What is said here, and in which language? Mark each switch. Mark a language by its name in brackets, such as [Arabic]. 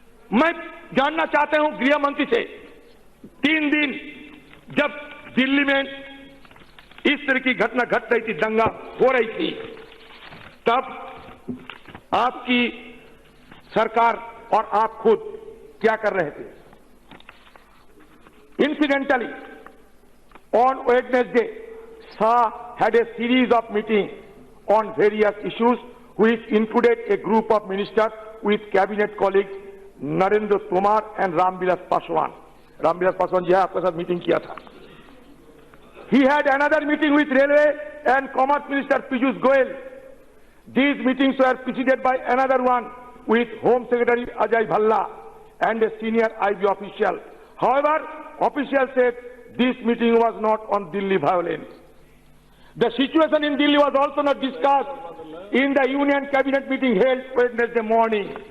[Hindi] मैं जानना चाहता हूं गृह मंत्री से, 3 दिन जब दिल्ली में इस तरह की घटना घट रही थी, दंगा हो रही थी, तब आपकी सरकार और आप खुद क्या कर रहे थे? [English] Incidentally, on Wednesday, Shah had a series of meetings on various issues, which included a group of ministers with cabinet colleagues Narendra Tomar and Ramvilas Paswan. [Hindi] Ramvilas Paswan ji आपके साथ मीटिंग किया था। [English] He had another meeting with railway and Commerce Minister Piyush Goyal. These meetings were preceded by another one with Home Secretary Ajay Bhalla and a senior IB official. However, officials said this meeting was not on Delhi violence. The situation in Delhi was also not discussed in the Union Cabinet meeting held Wednesday morning.